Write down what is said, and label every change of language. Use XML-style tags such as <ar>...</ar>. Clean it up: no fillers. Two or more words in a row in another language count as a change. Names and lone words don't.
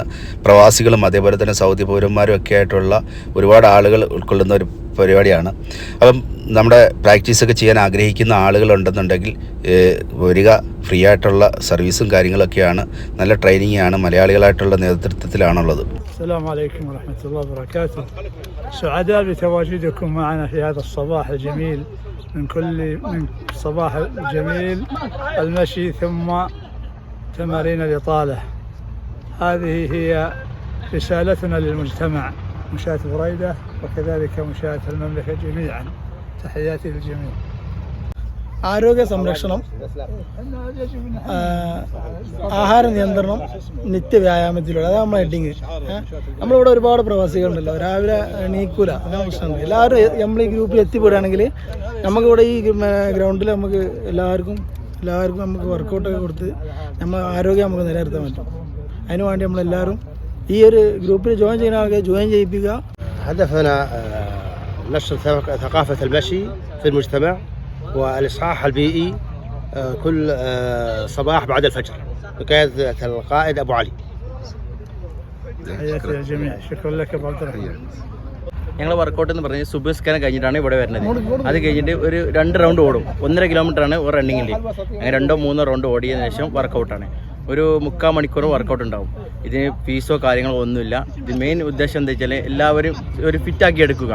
<ml>പ്രവാസികളും അതേപോലെ തന്നെ സൗദി പൗരന്മാരും ഒക്കെ ആയിട്ടുള്ള ഒരുപാട് ആളുകൾ ഉൾക്കൊള്ളുന്ന ഒരു പരിപാടിയാണ്. അപ്പം നമ്മുടെ പ്രാക്ടീസൊക്കെ ചെയ്യാൻ ആഗ്രഹിക്കുന്ന ആളുകളുണ്ടെന്നുണ്ടെങ്കിൽ വരിക. ഫ്രീ ആയിട്ടുള്ള സർവീസും കാര്യങ്ങളൊക്കെയാണ്. നല്ല ട്രെയിനിങ് ആണ്. മലയാളികളായിട്ടുള്ള നേതൃത്വത്തിലാണുള്ളത്.</ml> <ar>السلام عليكم ورحمة الله وبركاته. سعداء بتواجدكم معنا في هذا الصباح الجميل من صباح الجميل المشي ثم تمارين الإطالة. هذه هي رسالتنا للمجتمع، مشاة بريدة وكذلك مشاة المملكة جميعا. تحياتي للجميع.</ar> <ml>ആരോഗ്യ സംരക്ഷണം, ആഹാര നിയന്ത്രണം, നിത്യവ്യായാമത്തിലൂടെ, അതാണ് നമ്മളെ ഹെഡിങ്. നമ്മളിവിടെ ഒരുപാട് പ്രവാസികളുണ്ടല്ലോ, രാവിലെ എണീക്കൂല, അതാണ് പ്രശ്നമുണ്ട്. എല്ലാവരും നമ്മൾ ഈ ഗ്രൂപ്പിൽ എത്തിപ്പെടുകയാണെങ്കിൽ നമുക്കിവിടെ ഈ ഗ്രൗണ്ടിൽ നമുക്ക് എല്ലാവർക്കും നമുക്ക് വർക്കൗട്ടൊക്കെ കൊടുത്ത് നമ്മൾ ആരോഗ്യം നമുക്ക് നിലനിർത്താൻ പറ്റും. അതിനു വേണ്ടി നമ്മളെല്ലാവരും ഈ ഒരു ഗ്രൂപ്പിൽ ജോയിൻ ചെയ്യുന്ന ആൾക്കാർ ജോയിൻ ചെയ്യിപ്പിക്കുക.</ml> <ar>هدفنا نشر ثقافة المشي في المجتمع والإصحاح البيئي كل صباح بعد الفجر بقيادة القائد أبو علي. تحياتي للجميع. شكرا لك أبو عبد الرحمن.</ar> <ml>ഞങ്ങൾ വർക്കൗട്ട് എന്ന് പറഞ്ഞാൽ സുബഹിസ്കാരം കഴിഞ്ഞിട്ടാണ് ഇവിടെ വരുന്നത്. അത് കഴിഞ്ഞിട്ട് ഒരു 2 റൗണ്ട് ഓടും. 1.5 കിലോമീറ്ററാണ് ഒരു റണ്ണിങ്ങിൽ. അങ്ങനെ 2-3 റൗണ്ട് ഓടിയതിനു ശേഷം വർക്കൗട്ടാണ്. ഒരു 3/4 മണിക്കൂർ വർക്കൗട്ട് ഉണ്ടാവും. ഇതിന് ഫീസോ കാര്യങ്ങളോ ഒന്നുമില്ല. ഇത് മെയിൻ ഉദ്ദേശം എന്താ വെച്ചാൽ എല്ലാവരും ഒരു ഫിറ്റാക്കി എടുക്കുക.</ml>